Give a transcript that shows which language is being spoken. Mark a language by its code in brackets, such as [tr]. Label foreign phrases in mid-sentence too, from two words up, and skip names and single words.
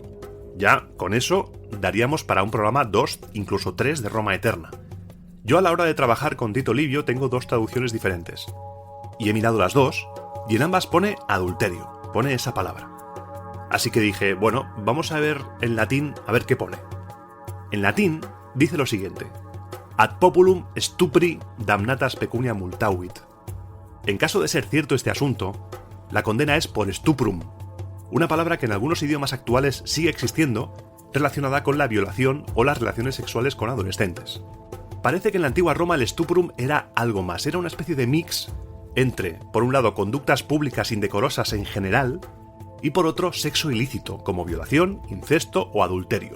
[es] Ya, con eso, daríamos para un programa 2, incluso 3 de Roma Eterna. Yo a la hora de trabajar con Tito Livio tengo 2 traducciones diferentes. Y he mirado las 2, y en ambas pone adulterio, pone esa palabra. Así que dije, bueno, vamos a ver en latín a ver qué pone. En latín dice lo siguiente: [la] ad populum stupri damnatas pecunia multavit. [es] En caso de ser cierto este asunto, la condena es por stuprum, una palabra que en algunos idiomas actuales sigue existiendo, relacionada con la violación o las relaciones sexuales con adolescentes. Parece que en la antigua Roma el stuprum era algo más, era una especie de mix entre, por un lado, conductas públicas indecorosas en general, y por otro, sexo ilícito, como violación, incesto o adulterio.